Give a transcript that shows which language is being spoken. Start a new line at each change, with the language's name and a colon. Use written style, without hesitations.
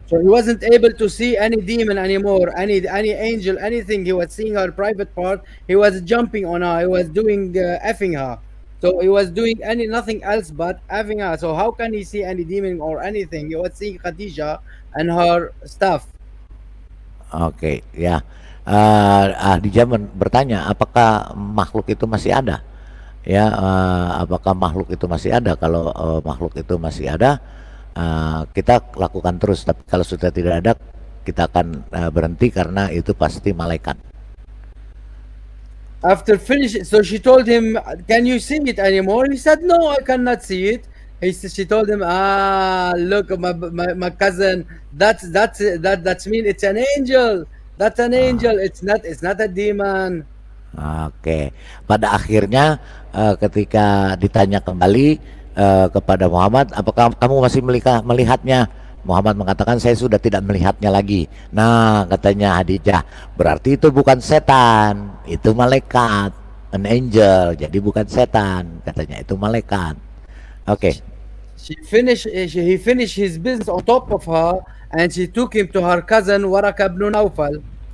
English: So he wasn't able to see any demon anymore, any angel, anything. He was seeing her private part. He was jumping on her. He was doing effing her. So he was doing nothing else but having her. So how can he see any demon or anything? He was seeing Khadija and her stuff. Oke, ya.
Indonesian: Adija bertanya, apakah makhluk itu masih ada? Ya, apakah makhluk itu masih ada? Kalau makhluk itu masih ada, kita lakukan terus. Tapi kalau sudah tidak ada, kita akan berhenti karena itu pasti malaikat.
English: After finishing, so she told him, "Can you see it anymore?" He said, "No, I cannot see it." She told him, look, my cousin, that's mean it's an angel. That's an angel. It's not a demon."
Indonesian: Oke, pada akhirnya ketika ditanya kembali kepada Muhammad, apakah kamu masih melihatnya? Muhammad mengatakan, saya sudah tidak melihatnya lagi. Nah, katanya Khadijah, berarti itu bukan setan, itu malaikat,
English: an angel.
Indonesian: Jadi bukan setan, katanya itu malaikat. Oke.
English: He finished his business on top of her, and she took him to her cousin Waraka ibn Nawfal.